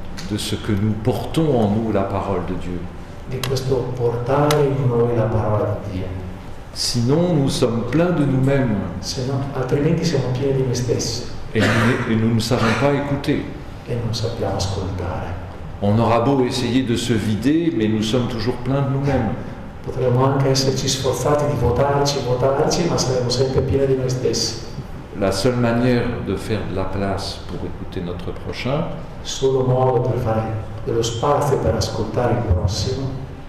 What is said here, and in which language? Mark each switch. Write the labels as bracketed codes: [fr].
[fr] de ce que nous portons en nous la parole de Dieu. [it] di questo portare in noi la parola di Dio. [fr] Sinon, nous sommes pleins de nous-mêmes [it] Se no, altrimenti siamo pieni di noi stessi [fr] et nous ne savons pas écouter. [it] e non sappiamo ascoltare. [fr] On aura beau essayer de se vider, mais nous sommes toujours pleins de nous-mêmes. [it] Potremmo anche esserci sforzati di votarci, ma saremo sempre pieni di noi stessi. [fr] La seule manière de faire de la place pour écouter notre prochain, [it] Il solo modo per fare dello spazio per ascoltare il prossimo